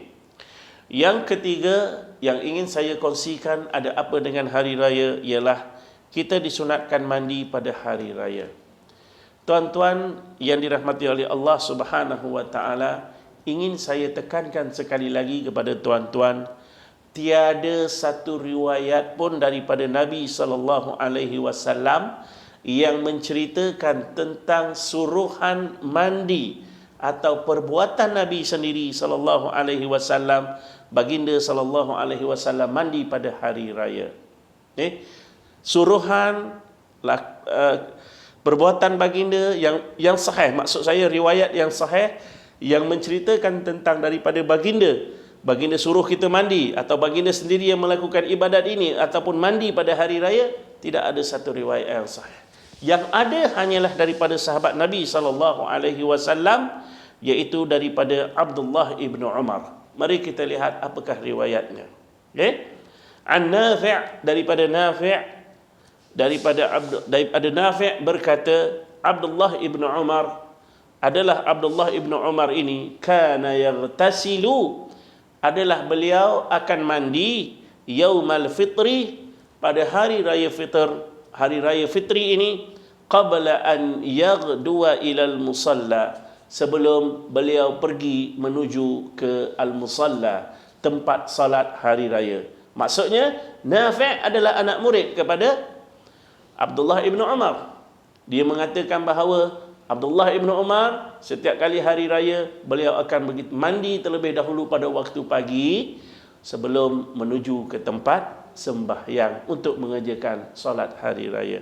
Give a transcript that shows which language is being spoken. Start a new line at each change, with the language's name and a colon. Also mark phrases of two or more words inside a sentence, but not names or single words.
Malay: Yang ketiga yang ingin saya kongsikan ada apa dengan hari raya ialah kita disunatkan mandi pada hari raya. Tuan-tuan yang dirahmati oleh Allah
Arabic: سبحانه وتعالى,
Malay: ingin saya tekankan sekali lagi kepada tuan-tuan, tiada satu riwayat pun daripada Nabi
Arabic: صلى الله عليه وسلم
Malay: yang menceritakan tentang suruhan mandi atau perbuatan Nabi sendiri
Arabic: صلى الله عليه وسلم,
Malay: baginda
Arabic: صلى الله عليه وسلم
Malay: mandi pada hari raya. Suruhan perbuatan baginda yang sahih, maksud saya riwayat yang sahih yang menceritakan tentang daripada baginda suruh kita mandi atau baginda sendiri yang melakukan ibadat ini ataupun mandi pada hari raya, tidak ada satu riwayat yang sahih. Yang ada hanyalah daripada sahabat Nabi
Arabic: صلى الله عليه وسلم,
Malay: iaitu daripada Abdullah ibnu Umar. Mari kita lihat apakah riwayatnya.
Arabic: عن نافع',
Malay: daripada Nafi' berkata, Abdullah ibnu Umar ini
Arabic: كان يغتسل,
Malay: adalah beliau akan mandi
Arabic: يوم الفطر,
Malay: pada hari raya fitri ini,
Arabic: قبل أن يغدو إلى المصلى,
Malay: sebelum beliau pergi menuju ke al-musalla, tempat salat hari raya. Maksudnya Nafi' adalah anak murid kepada Abdullah ibnu Umar. Dia mengatakan bahawa Abdullah ibnu Umar setiap kali hari raya beliau akan mandi terlebih dahulu pada waktu pagi sebelum menuju ke tempat sembahyang untuk mengerjakan solat hari raya.